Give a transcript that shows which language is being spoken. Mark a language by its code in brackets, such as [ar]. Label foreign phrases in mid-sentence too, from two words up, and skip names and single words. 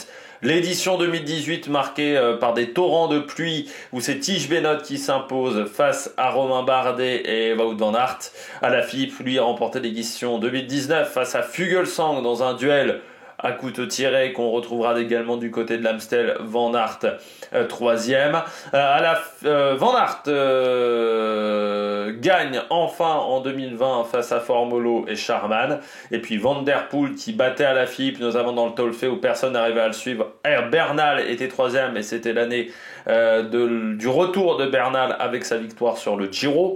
[fr] L'édition 2018 marquée par des torrents de pluie où c'est Tige Benoot qui s'impose face à Romain Bardet et Wout van Aert. Alaphilippe lui a remporté l'édition 2019 face à Fuglsang dans un duel à couteau tiré qu'on retrouvera également du côté de l'Amstel. Van Aert troisième. Van Aert gagne enfin en 2020 face à Formolo et Charman. Et puis Van Der Poel qui battait Alaphilippe, notamment dans le Tolfé où personne n'arrivait à le suivre. Bernal était troisième et c'était l'année du retour de Bernal avec sa victoire sur le Giro.